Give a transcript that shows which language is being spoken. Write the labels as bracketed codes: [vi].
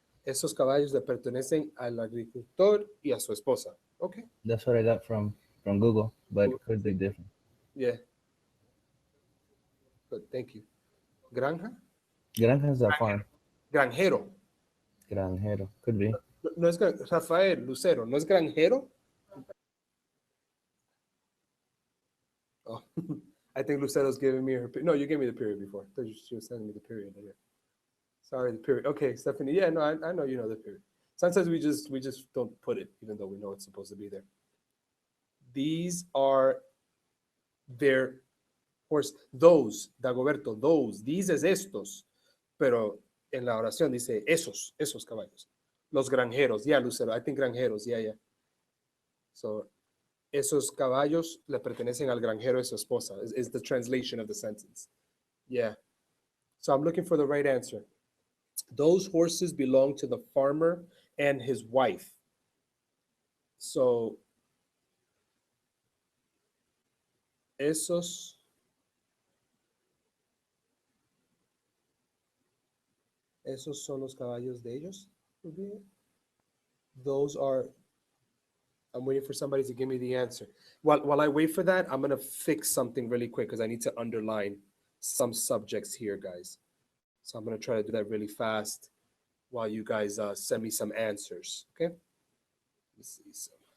[es] Esos caballos le pertenecen al agricultor y a su esposa. [en] Okay. That's what I got from Google, but Cool. could be different. Yeah. Good. Thank you. Granja. Granja is a farm. [es] Granjero. [en] Granjero could be. [es] No, no es Rafael Lucero. No es granjero. [en] Oh, I think Lucero's giving me her. No, you gave me the period before. I thought she was sending me the period. Yeah. Sorry, the period. Okay, Stephanie. Yeah, no, I know you know the period. Sometimes we just don't put it, even though we know it's supposed to be there. These are their horse. Those, Dagoberto, those. These [es] es estos. Pero en la oración dice esos caballos. Los granjeros. [en] Yeah, Lucero. I think granjeros. Yeah, yeah. [es] So, esos caballos le pertenecen al granjero de su esposa. [en] Is the translation of the sentence. Yeah. So I'm looking for the right answer. Those horses belong to the farmer and his wife. [es] So, esos son los caballos de ellos. [en] Those are. I'm waiting for somebody to give me the answer. While I wait for that, I'm gonna fix something really quick because I need to underline some subjects here, guys. So I'm gonna try to do that really fast while you guys send me some answers. Okay. Let's see some.